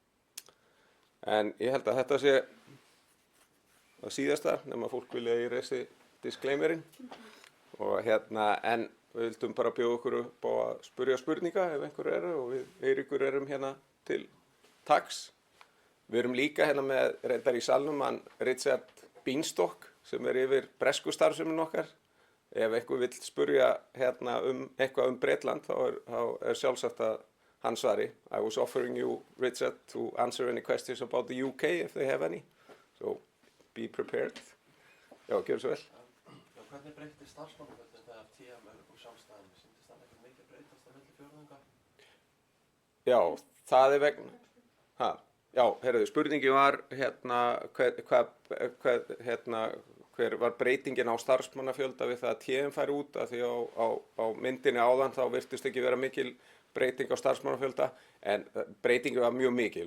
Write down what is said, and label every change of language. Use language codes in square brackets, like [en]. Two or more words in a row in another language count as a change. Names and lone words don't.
[is] En ég held að þetta sé það síðasta, nema fólk vilja í reysi disclaimerinn og en við vildum bara bjóða okkur upp á að spyrja spurninga ef einhver eru og við Eiríkur erum hérna til taks. Við erum líka með reyndar í salnum hann Richard Beanstalk sem er yfir bresku starfsemin okkar. Ef einhver vill spyrja eitthvað Bretland þá er sjálfsagt að hann svari. [en] I was offering you, Richard, to answer any questions about the UK if they have any. So be prepared. [is] Já, gjör svo vel. Já, hvernig breytti starfsmannafjöldin þegar TM upp úr samstæðinu? Sýndist það eitthvað mikið breytast á milli fjórðunga? Já, það er vegna. Já, spurningi var hver var breytingin á starfsmannafjölda við það að TM færi út, af því á myndinni áðan þá virtist ekki vera mikil breyting á starfsmannafjölda, en breytingin var mjög mikil.